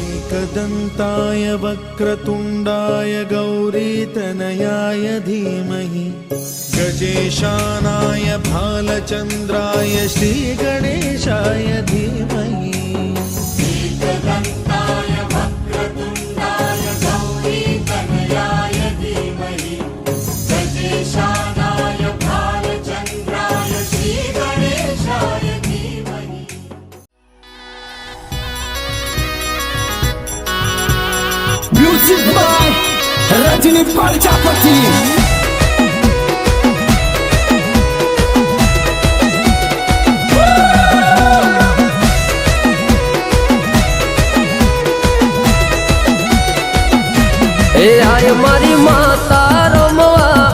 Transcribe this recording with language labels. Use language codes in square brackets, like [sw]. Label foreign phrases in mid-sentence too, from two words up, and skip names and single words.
[sa] एकदन्ताय वक्रतुण्डाय गौरीतनयाय धीमहि गजेशानाय भालचन्द्राय श्रीगणेशाय धीमहि एकदन्ताय वक्रतुण्डाय गौरीतनयाय धीमहि गजेशानाय भालचन्द्राय श्रीगणेशाय धीमहि। [en] music by रजनी प्रजापति। [gu] आय मारी माता रमवा